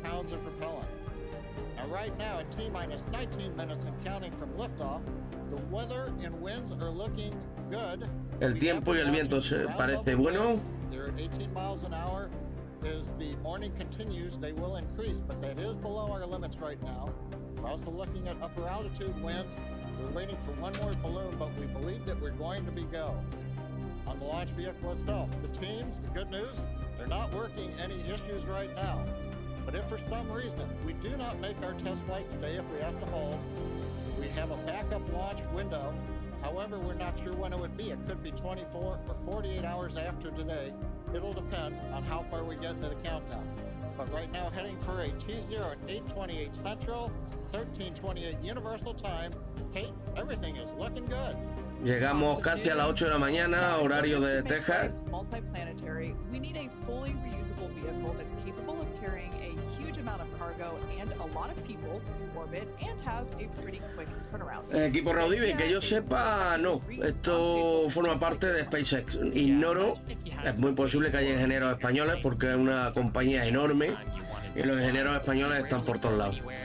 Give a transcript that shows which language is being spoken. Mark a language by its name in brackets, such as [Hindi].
[English] Now, right now, at T-minus 19 minutes and counting from liftoff, the weather and winds are looking good. [Spanish] El tiempo y el viento se parece bueno. [English] They're at 18 miles an hour. As the morning continues, they will increase, but that is below our limits right now. We're also looking at upper altitude winds. We're waiting for one more balloon, but we believe that we're going to be go. On the launch vehicle itself, the teams, the good news, they're not working any issues right now. But if for some reason we do not make our test flight today, if we have to hold, we have a backup launch window. However, we're not sure when it would be. It could be 24 or 48 hours after today. It'll depend on how far we get into the countdown. But right now, heading for a T0 at 8:28 Central, 13:28 Universal Time. Kate, everything is looking good. [Spanish] Llegamos casi a las 8 de la mañana, horario de Texas. [English] Multiplanetary, we need a fully reusable vehicle that's capable of carrying a huge amount of cargo and a lot of people to orbit and have a pretty quick turnaround. [Spanish] Equipo Raudive, que yo sepa, no. Esto forma parte de SpaceX. Ignoro, es muy posible que haya ingenieros españoles porque es una compañía enorme y los ingenieros españoles están por todos lados.